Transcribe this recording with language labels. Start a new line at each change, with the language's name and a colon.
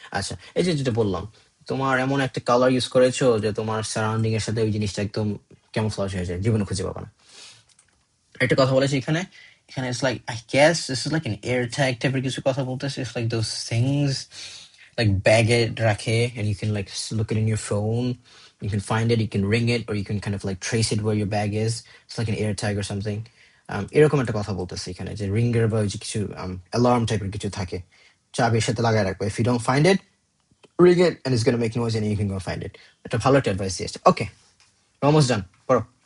Bangla: আচ্ছা, এই যে যেটা বললাম, তোমার এমন একটা কালার ইউজ করেছো যে তোমার সারাউন্ডিং এর সাথে ওই জিনিসটা একদম ক্যামোফ্লাজ হয়ে যায়, জীবনে খুঁজে পাবা না। একটা কথা বলেছি এখানে, এখানে
English: it's like I guess this is like an air tag
Bangla: টাইপের কিছু কথা বলতেছে.
English: It's like those things like bag it
Bangla: রাখে
English: and you can like look it in your phone, you can find it, you can ring it, or you can kind of like trace it where your bag is. It's like an air tag or something.
Bangla: এরকম একটা কথা বলতেছে এখানে, যে ringer বা ওই যে কিছু অ্যালার্ম টাইপের কিছু থাকে, চাবির সাথে লাগায় রাখবে,
English: if you don't find it, ring it and it's gonna make noise and you can go find it.
Bangla: একটা ভালো একটা অ্যাডভাইস দিয়েছে। ওকে,
English: almost done,
Bangla: পড়ো।